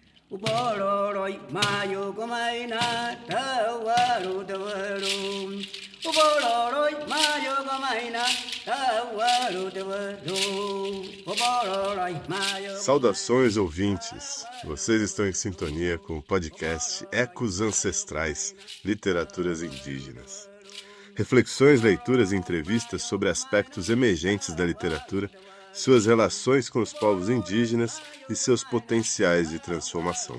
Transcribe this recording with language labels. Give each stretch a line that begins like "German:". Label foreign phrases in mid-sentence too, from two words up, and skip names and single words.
Borôro: Ubororoi mayo gomaina tawaru tawaru. Ubororoi mayo gomaina tawaru tawaru. Ubororoi mayo.
Portuguese: Saudações, ouvintes! Vocês estão em sintonia com o podcast Ecos Ancestrais, Literaturas Indígenas. Reflexões, leituras e entrevistas sobre aspectos emergentes da literatura, suas relações com os povos indígenas e seus potenciais de transformação.